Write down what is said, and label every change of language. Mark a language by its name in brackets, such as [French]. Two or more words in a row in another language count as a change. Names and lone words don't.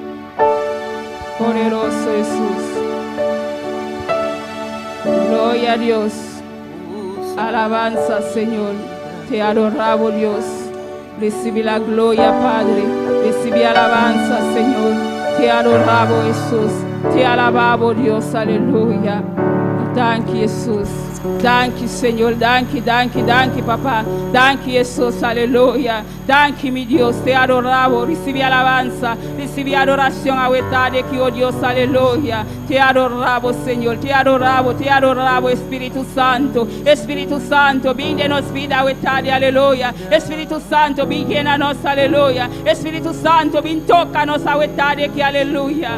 [Spanish] Poderoso Jesús. Gloria a Dios. Alabanza, Señor. Te adoramos, Dios. Recibe la gloria, Padre. Recibe alabanza, Señor. Te adoramos, Jesús. Te alabamos, Dios, aleluya. Danke, Jesus. [German] Danke, Señor. Danke, danke, danke, papá. Danke, Jesús. Aleluya. Danke, [Spanish] mi Dios. Te adoramos. Recibí alabanza. Recibí adoración a de que, oh Dios. Aleluya. Te adoramos, Señor. Te adoramos. Te adoramos, Espíritu Santo. Espíritu Santo, brindenos vida a aleluya. Espíritu Santo, ven llénanos, aleluya. Espíritu Santo, ven tócanos a de que, aleluya.